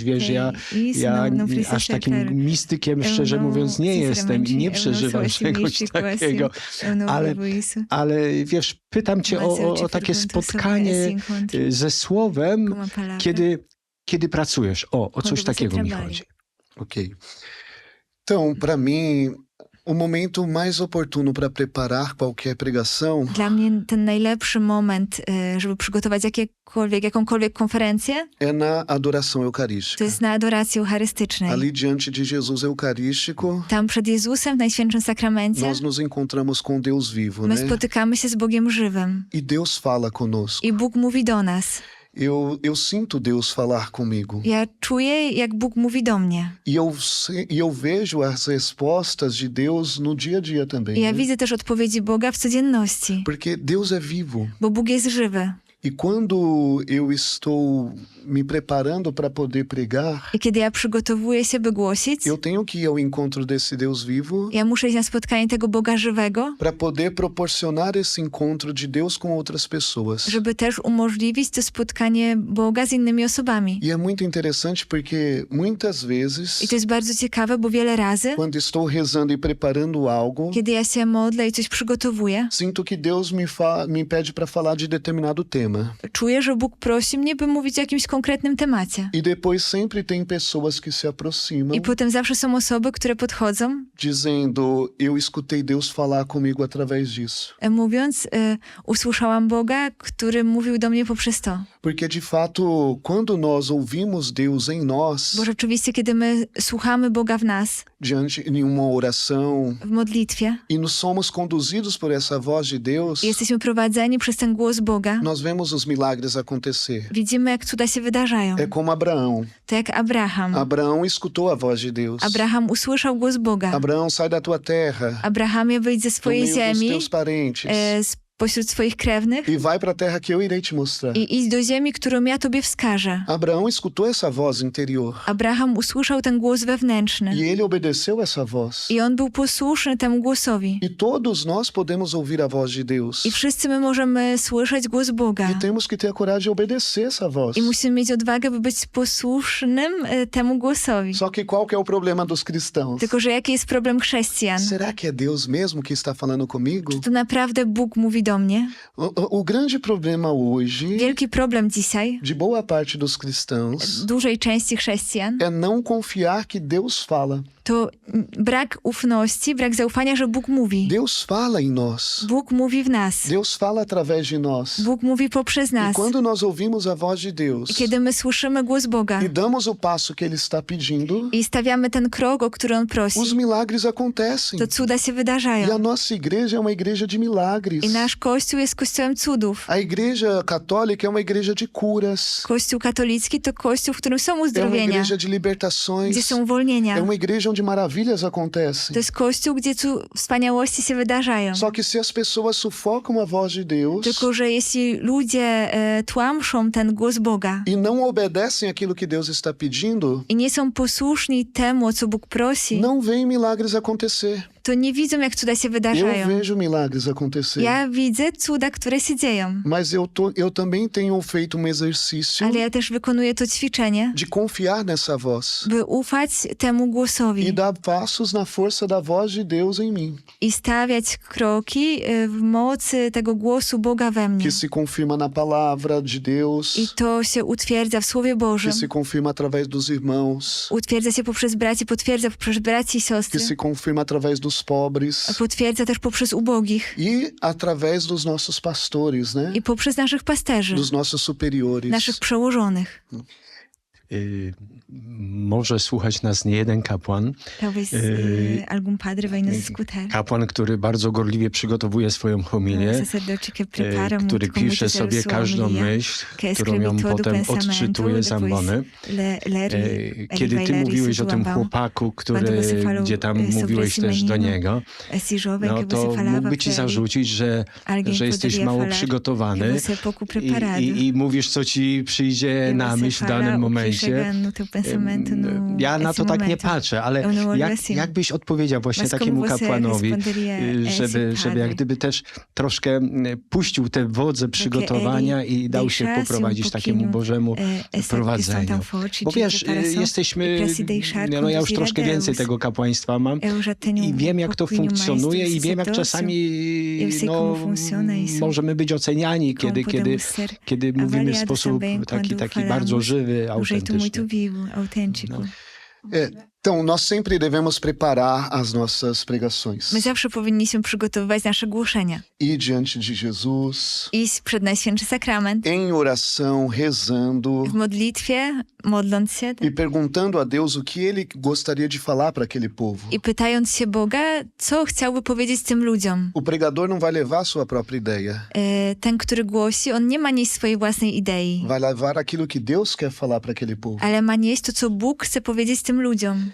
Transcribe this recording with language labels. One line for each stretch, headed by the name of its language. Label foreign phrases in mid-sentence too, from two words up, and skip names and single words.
Polish: Wiesz, ja aż takim mistykiem, szczerze mówiąc, nie jestem i nie przeżywam czegoś takiego. Ale wiesz, pytam cię o takie spotkanie ze Słowem, kiedy pracujesz. O coś takiego mi chodzi. Ok.
Portuguese: Então, para mim, o momento mais oportuno para preparar qualquer pregação
Polish: Dla mnie ten najlepszy moment, żeby przygotować jakąkolwiek konferencję,
Portuguese: é na adoração
Polish: to
Portuguese: eucarística.
Polish: jest na adoracji eucharystycznej.
Portuguese: Ali diante de Jesus Eucarístico,
Polish: Tam przed Jezusem w Najświętszym Sakramencie
Portuguese: nós nos encontramos com Deus vivo,
Polish: my
Portuguese: né?
Polish: spotykamy się z Bogiem żywym
Portuguese: E Deus fala conosco.
Polish: i Bóg mówi do nas.
Portuguese: Eu sinto Deus falar comigo.
Polish: Ja czuję, jak Bóg mówi do mnie.
Portuguese: E eu vejo as respostas de Deus no dia a dia também.
Polish: I ja
Portuguese: né?
Polish: widzę też odpowiedzi Boga w codzienności,
Portuguese: Porque Deus é vivo.
Polish: bo Bóg jest żywy.
Portuguese: E quando eu estou me preparando para poder pregar,
Polish: I kiedy ja przygotowuję się, by głosić,
Portuguese: eu tenho que ir ao encontro desse Deus vivo
Polish: ja muszę iść na spotkanie tego Boga żywego,
Portuguese: para poder proporcionar esse encontro de Deus com outras pessoas.
Polish: żeby też umożliwić to spotkanie Boga z innymi osobami.
Portuguese: E é muito interessante porque muitas
Polish: I
Portuguese: vezes,
Polish: to jest bardzo ciekawe, bo wiele razy,
Portuguese: quando estou rezando e preparando algo,
Polish: kiedy ja się modlę i coś przygotowuję,
Portuguese: sinto que Deus me pede para falar de determinado tema.
Polish: czuję, że Bóg prosi mnie, by mówić o jakimś konkretnym temacie.
Portuguese: E depois sempre tem pessoas que se aproximam
Polish: I potem zawsze są osoby, które podchodzą,
Portuguese: dizendo: eu escutei Deus falar comigo através disso.
Polish: mówiąc, usłyszałam Boga, który mówił do mnie poprzez to.
Portuguese: Porque de fato, quando nós ouvimos Deus em nós,
Polish: Bo rzeczywiście, kiedy my słuchamy Boga w nas,
Portuguese: diante de uma oração,
Polish: w modlitwie,
Portuguese: e nos somos conduzidos por essa voz de Deus,
Polish: i jesteśmy prowadzeni przez ten głos Boga,
Portuguese: nós vemos os milagres acontecer.
Polish: widzimy, jak cuda się wydarzają.
Portuguese: É como Abraão.
Polish: To jak Abraham.
Portuguese: Abraão escutou a voz de Deus.
Polish: Abraham usłyszał głos Boga.
Portuguese: Abraão, sai da tua terra,
Polish: Abrahamie, wyjdź ze
Portuguese: do
Polish: swojej
Portuguese: meio dos
Polish: ziemi,
Portuguese: teus parentes,
Polish: spośród swoich krewnych
Portuguese: e vai para a terra que eu irei te mostrar.
Polish: i idź do ziemi, którą ja tobie wskażę.
Portuguese: Abraão escutou essa voz interior
Polish: Abraham usłyszał ten głos wewnętrzny
Portuguese: e ele obedeceu essa voz.
Polish: i on był posłuszny temu głosowi.
Portuguese: E todos nós podemos ouvir a voz de Deus.
Polish: I wszyscy my możemy słyszeć głos Boga.
Portuguese: E temos que ter a coragem de obedecer essa voz.
Polish: I musimy mieć odwagę, by być posłusznym temu głosowi.
Portuguese: Só que qual que é o problema dos cristãos?
Polish: Tylko, że jaki jest problem chrześcijan?
Portuguese: Será que é Deus mesmo que está falando comigo?
Polish: To naprawdę Bóg mówi do mnie?
Portuguese: O grande problema hoje
Polish: Wielki problem dzisiaj
Portuguese: de boa parte dos cristãos
Polish: dużej części chrześcijan
Portuguese: é não confiar que Deus fala.
Polish: to brak ufności, brak zaufania, że Bóg mówi.
Portuguese: Deus fala em nós.
Polish: Bóg mówi w nas.
Portuguese: Deus fala através de nós.
Polish: Bóg mówi poprzez
Portuguese: E
Polish: nas.
Portuguese: quando nós ouvimos a voz de Deus
Polish: I kiedy my słyszymy głos Boga
Portuguese: e damos o passo que Ele está pedindo,
Polish: i stawiamy ten krok, o który On prosi,
Portuguese: os milagres acontecem.
Polish: to cuda się
Portuguese: E a
Polish: wydarzają.
Portuguese: nossa igreja é uma igreja de milagres.
Polish: I nasz Kościół jest Kościołem cudów.
Portuguese: A igreja católica é uma igreja de curas.
Polish: Kościół katolicki to Kościół, w którym są
Portuguese: É uma
Polish: uzdrowienia,
Portuguese: igreja de libertações.
Polish: gdzie są uwolnienia.
Portuguese: É uma igreja onde maravilhas acontecem.
Polish: To jest Kościół, gdzie wspaniałości się wydarzają.
Portuguese: Só que se as pessoas sufocam a voz de Deus
Polish: Tylko, że jeśli ludzie tłamszą ten głos Boga
Portuguese: e não obedecem aquilo que Deus está pedindo,
Polish: i nie są posłuszni temu, o co Bóg prosi,
Portuguese: não veem milagres acontecer.
Polish: to nie widzą, jak cuda się
Portuguese: Eu
Polish: wydarzają.
Portuguese: vejo milagres acontecer.
Polish: Ja widzę cuda, które się dzieją,
Portuguese: Mas eu também tenho feito exercício
Polish: ale ja też wykonuję to ćwiczenie,
Portuguese: de confiar nessa voz
Polish: by ufać temu
Portuguese: e
Polish: głosowi
Portuguese: dar passos na força da voz de Deus em mim,
Polish: i stawiać kroki w mocy tego głosu Boga we mnie.
Portuguese: que se confirma na palavra de Deus,
Polish: I to się utwierdza w Słowie
Portuguese: que
Polish: Bożym.
Portuguese: se confirma através dos irmãos,
Polish: Utwierdza się poprzez braci, potwierdza poprzez braci i
Portuguese: que
Polish: siostry.
Portuguese: se confirma através dos pobres
Polish: Potwierdza też poprzez ubogich
Portuguese: e através dos nossos pastores, né?
Polish: i poprzez naszych pasterzy,
Portuguese: Dos nossos superiores.
Polish: naszych przełożonych. Może słuchać nas nie jeden kapłan.
Portuguese: Talvez algum padre vai nos escutar.
Polish: Kapłan, który bardzo gorliwie przygotowuje swoją homilię,
Portuguese: Sacerdote que prepara muito
Polish: który
Portuguese: com muito
Polish: pisze
Portuguese: zelo
Polish: sobie
Portuguese: sua
Polish: każdą
Portuguese: homilia,
Polish: myśl,
Portuguese: que
Polish: którą
Portuguese: escreve
Polish: ją
Portuguese: todo o
Polish: potem
Portuguese: pensamento,
Polish: odczytuje z
Portuguese: depois
Polish: ambony.
Portuguese: ler
Polish: Kiedy ty mówiłeś o tym chłopaku, gdzie tam mówiłeś też do niego,
Portuguese: esse jovem
Polish: no
Portuguese: que você
Polish: to
Portuguese: falava
Polish: mógłby ci
Portuguese: pra ele,
Polish: zarzucić, że
Portuguese: alguém
Polish: jesteś
Portuguese: poderia
Polish: mało
Portuguese: falar
Polish: przygotowany
Portuguese: que você é pouco preparado.
Polish: i mówisz, co ci przyjdzie
Portuguese: E
Polish: na
Portuguese: você
Polish: myśl w
Portuguese: fala
Polish: danym
Portuguese: o que
Polish: momencie.
Portuguese: chega no teu pensamento no
Polish: Ja na
Portuguese: esse
Polish: to tak nie
Portuguese: momento.
Polish: patrzę, ale
Portuguese: Eu não olho
Polish: jak
Portuguese: assim.
Polish: byś odpowiedział właśnie
Portuguese: Mas como
Polish: takiemu
Portuguese: você
Polish: kapłanowi,
Portuguese: responderia a esse
Polish: żeby
Portuguese: padre?
Polish: jak gdyby też troszkę puścił te wodze przygotowania i dał się
Portuguese: deixasse
Polish: poprowadzić takiemu
Portuguese: pouquinho,
Polish: Bożemu
Portuguese: essa questão
Polish: prowadzeniu.
Portuguese: tão forte
Polish: Bo
Portuguese: de
Polish: wiesz,
Portuguese: preparação
Polish: jesteśmy,
Portuguese: para se deixar
Polish: no ja już
Portuguese: conduzir a
Polish: troszkę więcej
Portuguese: Deus.
Polish: tego kapłaństwa mam
Portuguese: Eu já tenho
Polish: i wiem, jak to
Portuguese: pouquinho mais
Polish: funkcjonuje
Portuguese: desse
Polish: i wiem, jak
Portuguese: sacerdócio.
Polish: czasami
Portuguese: Eu sei como funciona isso.
Polish: możemy być oceniani,
Portuguese: Como
Polish: kiedy
Portuguese: podemos ser
Polish: mówimy w
Portuguese: avaliados
Polish: sposób
Portuguese: também
Polish: taki
Portuguese: quando
Polish: bardzo
Portuguese: falamos
Polish: żywy,
Portuguese: de um jeito
Polish: autentyczny.
Portuguese: muito vivo, autêntico. É, Então, nós sempre devemos preparar as nossas pregações.
Polish: My zawsze powinniśmy przygotowywać nasze głoszenia.
Portuguese: Ir diante de Jesus,
Polish: Iść przed Najświętszy Sakrament,
Portuguese: em oração, rezando
Polish: w modlitwie, modląc się
Portuguese: e perguntando a Deus o que Ele gostaria de falar para aquele povo.
Polish: i pytając się Boga, co chciałby powiedzieć tym ludziom.
Portuguese: O pregador não vai levar sua própria ideia,
Polish: Ten, który głosi, on nie ma nieść swojej własnej idei,
Portuguese: vai levar aquilo que Deus quer falar para aquele povo.
Polish: ale ma nieść to, co Bóg chce powiedzieć tym ludziom.